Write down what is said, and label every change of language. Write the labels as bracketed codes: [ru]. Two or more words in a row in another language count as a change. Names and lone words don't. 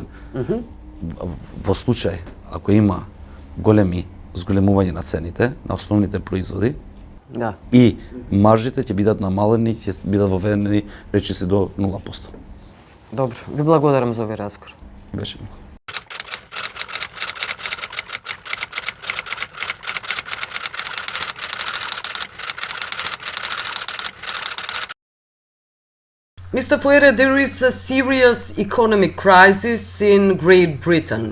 [mk] Во случај ако има големи зголемување на цените на основните производи, Да. и маржите ќе бидат намалени, ќе бидат воведени речиси до 0%. Добро, ви благодарам за овој разговор. Беше мило. [en] Mr. Fuere, there is a serious economic crisis in Great Britain.